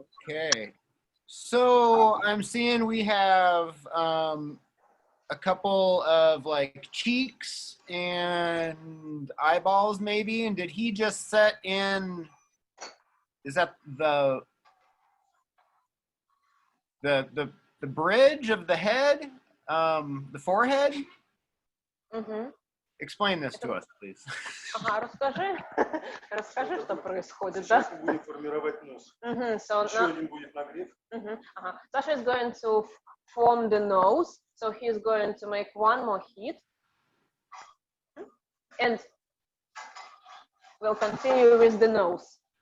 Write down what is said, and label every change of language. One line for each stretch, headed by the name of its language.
English: Okay, so I'm seeing we have a couple of like cheeks and eyeballs maybe, and did he just set in, is that the bridge of the head, the forehead? Mm-hmm. Explain this to us, please.
Russian: Ага, расскажи, что происходит, да? Сейчас будет формировать нос. Mm-hmm. So Еще
English: now,
Russian: один будет нагрев. uh-huh.
English: Sasha is going to form the nose. So he's going to make one more heat. And we'll continue with the nose.